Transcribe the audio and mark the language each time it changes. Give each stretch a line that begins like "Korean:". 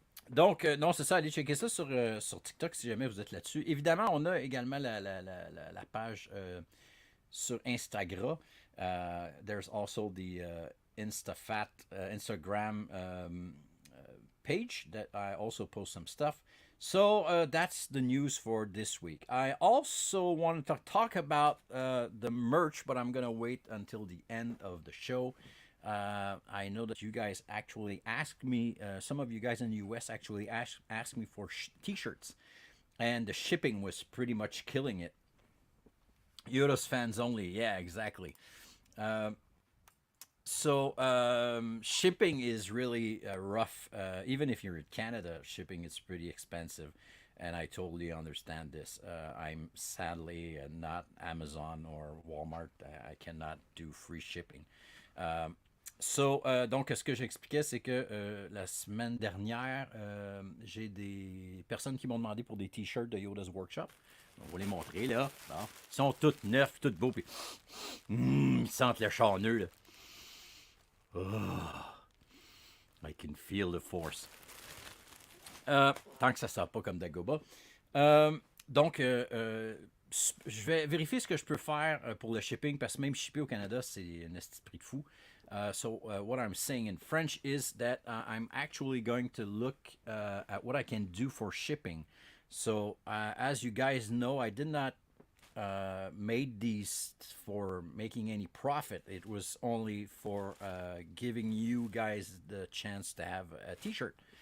French: Donc, non, c'est ça, allez checker ça sur TikTok si jamais vous êtes là-dessus. Évidemment, on a également la page sur Instagram.
English: There's also the Instagram page that I also post some stuff. So that's the news for this week. I also wanted to talk about the merch, but I'm going to wait until the end of the show. I know that you guys actually asked me, some of you guys in the US actually asked me for t-shirts, and the shipping was pretty much killing it. Yoda's fans only, yeah, exactly. So shipping is really rough. Even if you're in Canada, shipping is pretty expensive, and I totally understand this. I'm sadly not Amazon or Walmart. I cannot do free shipping.
French: Donc, ce que j'expliquais, c'est que la semaine dernière, j'ai des personnes qui m'ont demandé pour des t-shirts de Yoda's Workshop. On va les montrer, là. Bon. Ils sont tous neufs, tous beaux, puis ils sentent le charneux, là.
English: Oh, I can feel the force.
French: Tant que ça ne sort pas comme Dagoba. Donc, je vais vérifier ce que je peux faire pour le shipping, parce que même shipper au Canada, c'est un esti prix de fou.
English: So what I'm saying in French is that I'm actually going to look at what I can do for shipping. So as you guys know, I did not made these for making any profit. It was only for giving you guys the chance to have a t-shirt.